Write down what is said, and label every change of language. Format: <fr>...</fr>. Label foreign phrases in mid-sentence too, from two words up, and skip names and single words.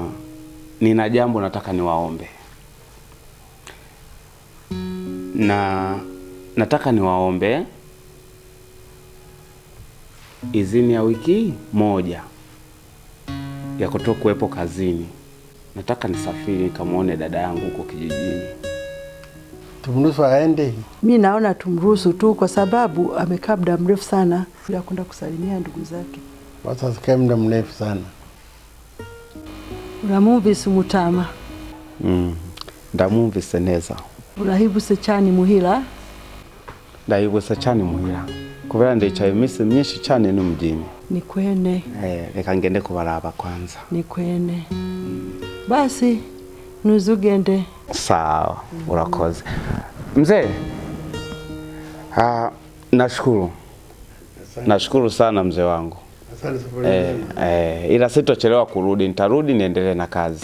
<sw>Nina jambo nataka niwaombe. Na nataka niwaombe idhini ya wiki 1 ya kutoka kuwepo kazini. Nataka nisafiri nikamwone dada yangu huko kijijini. Tumruhusu aende? Mimi naona tumruhusu tu, kwa sababu amekaa muda mrefu sana bila kwenda kusalimia ndugu zake. Watu sikae muda mrefu sana.</sw> <rn>Uramumvise umutama? Ndamumvise neza. Urahibuse cyane muhira? Ndahibuse cyane muhira. Kubera ndicaye iminsi myinshi cyane no mujini. Ni kwene. Reka ngende kubaraba kwanza. Ni kwene. Basi nuzugende.</rn> <sw>Sawa, urakoze. Mzee, nashukuru. Nashukuru sana mzee wangu. Ila sitochelewa kurudi, nitarudi niendelee na kazi.</sw>